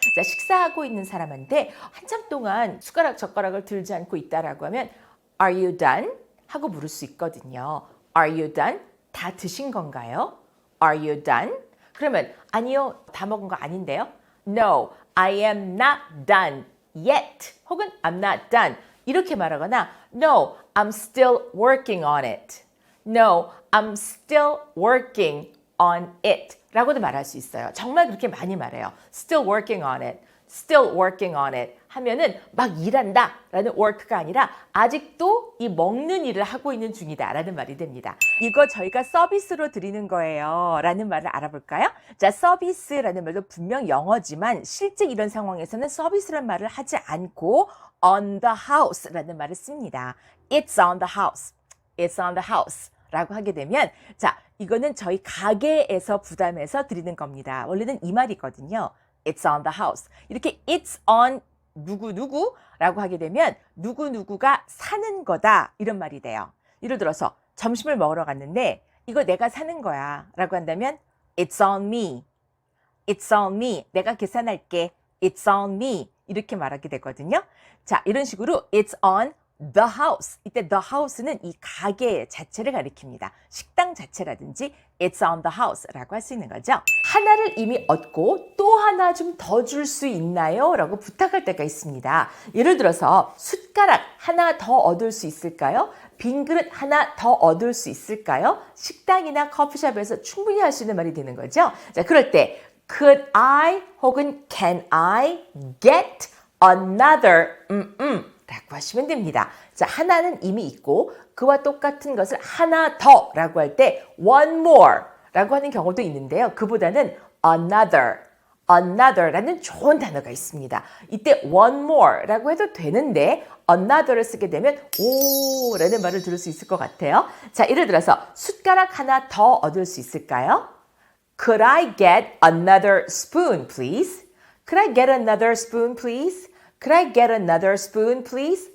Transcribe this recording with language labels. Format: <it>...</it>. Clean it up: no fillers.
<ko>자, 식사하고 있는 사람한테 한참 동안 숟가락 젓가락을 들지 않고 있다라고 하면</ko> <en>Are you done?</en> <ko>하고 물을 수 있거든요.</ko> <en>Are you done?</en> <ko>다 드신 건가요? Are you done? 그러면 아니요, 다 먹은 거 아닌데요.</ko> <en>No, I am not done yet.</en> <ko>혹은</ko> <en>I'm not done.</en> <ko>이렇게 말하거나</ko> <en>No, I'm still working on it. No, I'm still working on it</en> <ko>라고도 말할 수 있어요. 정말 그렇게 많이 말해요.</ko> <en>Still working on it. Still working on it</en> <ko>하면은 막 일한다 라는 work가 아니라 아직도 이 먹는 일을 하고 있는 중이다 라는 말이 됩니다. 이거 저희가 서비스로 드리는 거예요 라는 말을 알아볼까요? 자, 서비스라는 말도 분명 영어지만 실제 이런 상황에서는 서비스라는 말을 하지 않고</ko> <en>on the house</en> <ko>라는 말을 씁니다.</ko> <en>It's on the house. It's on the house</en> <ko>라고 하게 되면 자, 이거는 저희 가게에서 부담해서 드리는 겁니다. 원래는 이 말이거든요.</ko> <en>It's on the house.</en> <ko>이렇게</ko> <en>it's on</en> <ko>누구누구라고 하게 되면 누구누구가 사는 거다 이런 말이 돼요. 예를 들어서 점심을 먹으러 갔는데 이거 내가 사는 거야 라고 한다면</ko> <en>It's on me. It's on me.</en> <ko>내가 계산할게.</ko> <en>It's on me.</en> <ko>이렇게 말하게 되거든요. 자, 이런 식으로</ko> <en>It's on the house.</en> <ko>이때 the house는 이 가게 자체를 가리킵니다. 식당 자체라든지</ko> <en>it's on the house</en> <ko>라고 할 수 있는 거죠. 하나를 이미 얻고 또 하나 좀 더 줄 수 있나요? 라고 부탁할 때가 있습니다. 예를 들어서 숟가락 하나 더 얻을 수 있을까요? 빈 그릇 하나 더 얻을 수 있을까요? 식당이나 커피숍에서 충분히 할 수 있는 말이 되는 거죠. 자, 그럴 때</ko> <en>could I</en> <ko>혹은</ko> <en>can I get another</en> <ko>라고 하시면 됩니다. 자, 하나는 이미 있고 그와 똑같은 것을 하나 더 라고 할 때</ko> <en>one more</en> <ko>라고 하는 경우도 있는데요. 그보다는 another 라는 좋은 단어가 있습니다. 이때 one more 라고 해도 되는데 another를 쓰게 되면 오 라는 말을 들을 수 있을 것 같아요. 자, 예를 들어서 숟가락 하나 더 얻을 수 있을까요?</ko> <en>Could I get another spoon, please? Could I get another spoon, please? Could I get another spoon, please?</en>